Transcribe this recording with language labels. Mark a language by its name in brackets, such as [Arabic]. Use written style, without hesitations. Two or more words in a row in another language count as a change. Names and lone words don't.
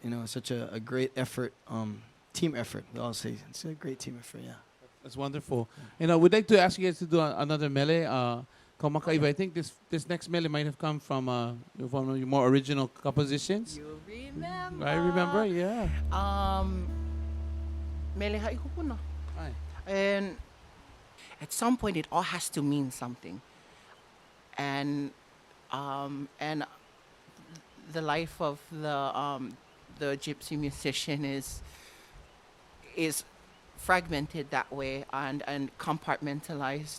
[English] It's such a great effort, team effort. We all say it's a great team effort. Yeah, That's wonderful. We'd like to ask you guys to do another mele. Kaumakaiwa, I think this next mele might have come from one of your more original compositions. You remember? I remember, yeah. [Hawaiian] Mele haʻikupuna. Aye. [English] And at some point, it all has to mean something. And the life of the gypsy musician is fragmented that way and compartmentalized.